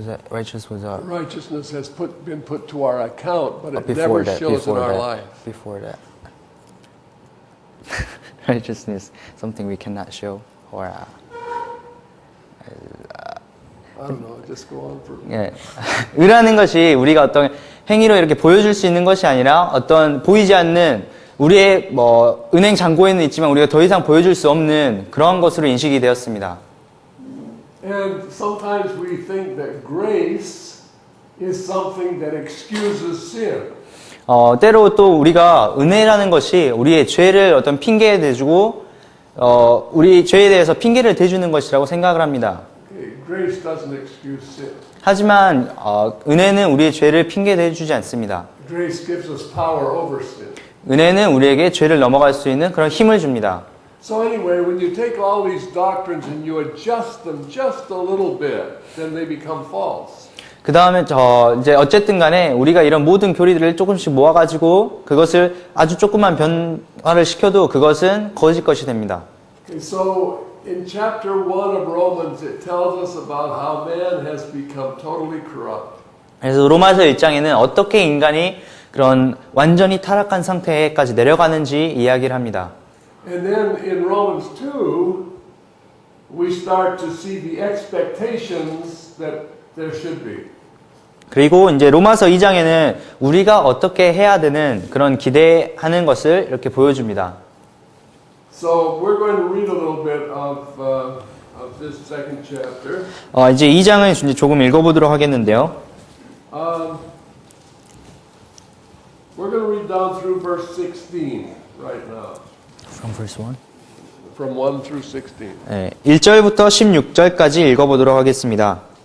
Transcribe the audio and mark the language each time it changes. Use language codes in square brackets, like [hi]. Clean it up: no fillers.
[en] Righteousness has been put to our account, but it never shows in our life. Before that, righteousness, something we cannot show, or I don't know. Just go on for. [ko] 예, 의라는 것이 우리가 어떤 행위로 이렇게 보여줄 수 있는 것이 아니라 어떤 보이지 않는 우리의 은행 잔고에는 있지만 우리가 더 이상 보여줄 수 없는 그러한 것으로 인식이 되었습니다. [en] And sometimes we think that grace is something that excuses sin. [ko] 때로 또 우리가 은혜라는 것이 우리의 죄를 어떤 핑계에 대주고 우리 죄에 대해서 핑계를 대주는 것이라고 생각을 합니다. [en] Grace doesn't excuse sin. [ko] 하지만 은혜는 우리의 죄를 핑계 대주지 않습니다. [en] Grace gives us power over sin. [ko] 은혜는 우리에게 죄를 넘어갈 수 있는 그런 힘을 줍니다. [en] So anyway, when you take all these doctrines and you adjust them just a little bit, then they become false. [ko] 그 다음에 이제 어쨌든 간에 우리가 이런 모든 교리들을 조금씩 모아가지고 그것을 아주 조금만 변화를 시켜도 그것은 거짓 것이 됩니다. [en] Okay, so in chapter 1 of Romans, it tells us about how man has become totally corrupt. [ko] 그래서 로마서 1장에는 어떻게 인간이 그런 완전히 타락한 상태까지 내려가는지 이야기를 합니다. [en] And then in Romans 2, we start to see the expectations that there should be. [ko] 그리고 이제 로마서 2장에는 우리가 어떻게 해야 되는 그런 기대하는 것을 이렇게 보여줍니다. [en] So we're going to read a little bit of this second chapter. [ko] 이제 2장을 이제 조금 읽어보도록 하겠는데요. [en] We're going to read down through verse 16 right now. From verse 1? From 1 through 16. [ko] 네, 1절부터 16절까지 읽어보도록 하겠습니다.